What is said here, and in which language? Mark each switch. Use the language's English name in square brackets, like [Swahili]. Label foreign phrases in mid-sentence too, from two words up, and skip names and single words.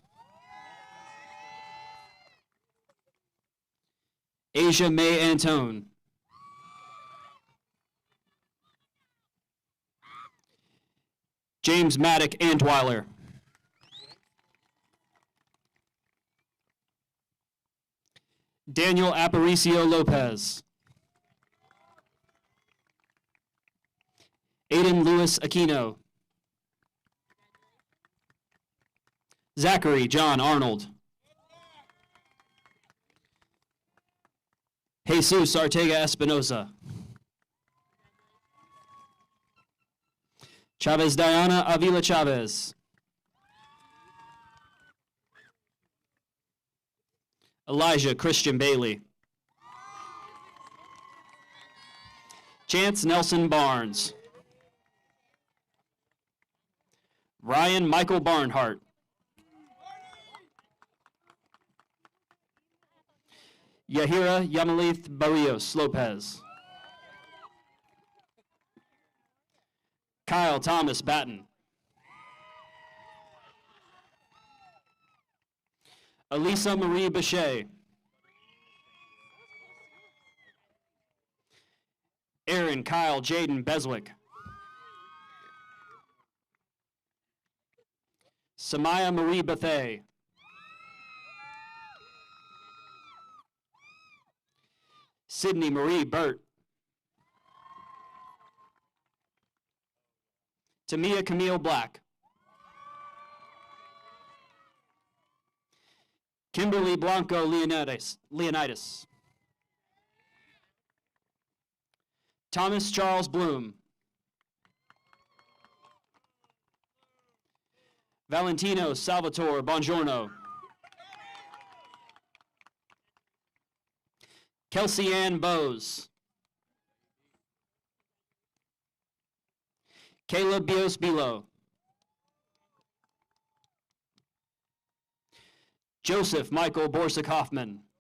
[English] Asia May Antone. James Maddock Antweiler. Daniel Aparicio Lopez. Aiden Lewis Aquino. Zachary John Arnold. Jesus Artega Espinosa. Chavez Diana Avila Chavez. Elijah Christian Bailey. Chance Nelson Barnes. Ryan Michael Barnhart. Yahira Yamalith Barrios Lopez. Kyle Thomas Batten. Elisa Marie Bichet. Aaron Kyle Jaden Beswick. Samaya Marie Bethay. Sydney Marie Burt. Tamia Camille Black. Kimberly Blanco Leonidas. Thomas Charles Bloom. Valentino Salvatore Bongiorno. Kelsey Ann Bowes. Caleb Bios Bilo. Joseph Michael Borsick Hoffman.